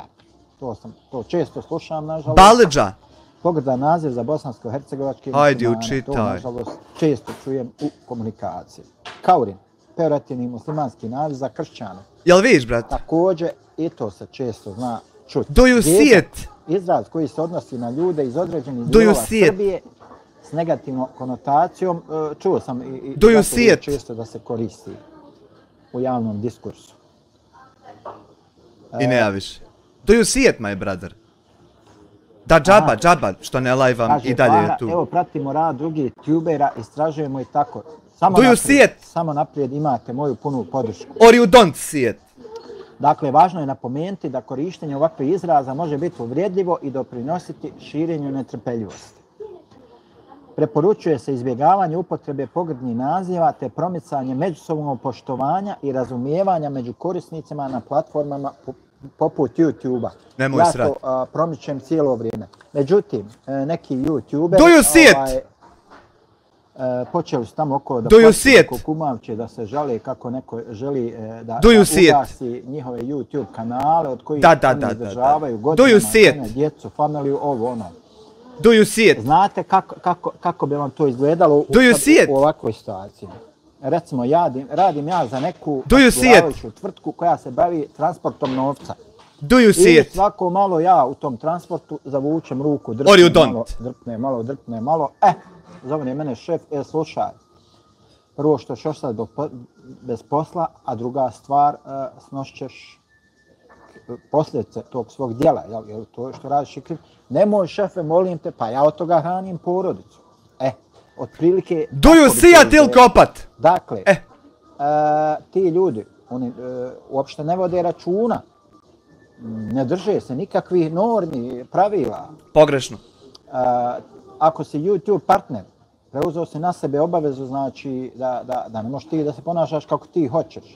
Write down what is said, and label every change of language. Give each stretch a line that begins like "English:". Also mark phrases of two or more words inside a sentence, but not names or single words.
Bosnian: To često slušam, nažalost. Balidža. Pogrdan naziv za bosansko-hercegovačke muslimane. To, nažalost, često čujem u komunikaciji. Kaurin. Pejorativni muslimanski naziv za kršćane. Jel viš, brate? Također, i to se često zna čuti.
English: Do you see it?
Bosnian: Izraz koji se odnosi na ljude iz određenih dijelova Srbije s negativnom konotacijom, čuo sam i često da se koristi u javnom diskursu. I ne javiš.
English: Do you see it, my brother?
Bosnian: Da, džaba, što ne lajvam i dalje je tu. Evo, pratimo rad drugih tubera, istražujemo i tako. Samo naprijed imate moju punu podršku.
English: Or you don't see it.
Bosnian: Dakle, važno je napomenuti da korištenje ovakvih izraza može biti uvrijedljivo i doprinositi širenju netrpeljivosti. Preporučuje se izbjegavanje upotrebe pogrdnih naziva te promicanje međusobnog poštovanja i razumijevanja među korisnicima na platformama poput YouTube-a. Ja to promičem cijelo vrijeme. Međutim, neki YouTuber počeli su tamo oko da kukumavče, da se žale kako neko želi da ugasi njihove YouTube kanale od kojih oni izdržavaju godinama, djecu, familiju, ovo ono.
English: Do you see it?
Bosnian: Znate kako bi vam to izgledalo u ovakvoj situaciji? Recimo, radim ja za neku osiguravajuću tvrtku koja se bavi transportom novca.
English: Do you see it?
Bosnian: I svako malo ja u tom transportu zavučem ruku, drpne malo. Zovne mene šef, slušaj, prvo što ćeš ostati bez posla, a druga stvar, snošćeš posljedice tog svog djela, jel to što radiš i kriv. Nemoj, šefe, molim te, pa ja od toga hranim porodicu. Otprilike...
English: Do you see it
Bosnian: ili kopat? Dakle, ti ljudi, oni uopšte ne vode računa, ne drže se nikakvih normi, pravila. Pogrešno. Ako si YouTube partner, preuzeo si na sebe obavezu, znači da ne možeš ti da se ponašaš kako ti hoćeš.